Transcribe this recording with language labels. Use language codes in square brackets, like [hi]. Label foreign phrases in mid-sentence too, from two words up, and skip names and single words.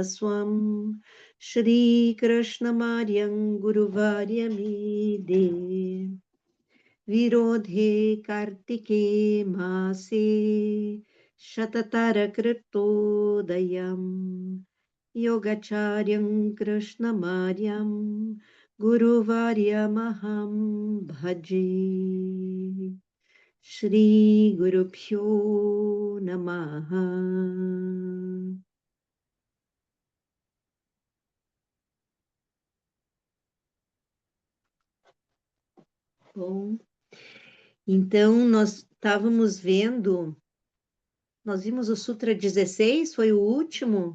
[sa] Swam Shri Krishna Maryam Guru Varyamide Virodhe Kartike Mase Shatatara Kritodayam Yogacharyam Krishna Maryam Guru Varyamaham Bhaji Shri Guru Pyo Namaha. [pt] Bom, então nós estávamos vendo, nós vimos o Sutra 16, foi o último.